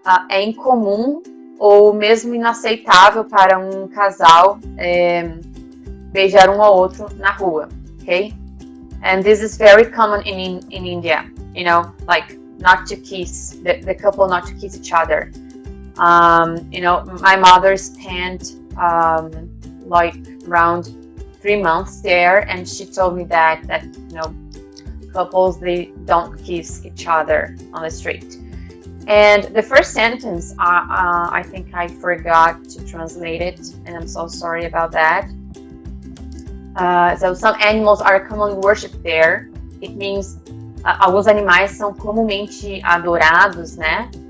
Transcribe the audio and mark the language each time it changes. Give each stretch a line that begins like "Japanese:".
Portuguese: É incomum ou mesmo inaceitável para um casal beijar um ao outro na rua, okay?
English: And this is very common in India, like not to kiss, the couple not to kiss each other. My mother spent like around 3 months there, and she told me that couples, they don't kiss each other on the street. And the first sentence, I think I forgot to translate it, and I'm so sorry about that. So some animals are commonly worshipped there. It means
Portuguese: alguns animais são comumente adorados, né?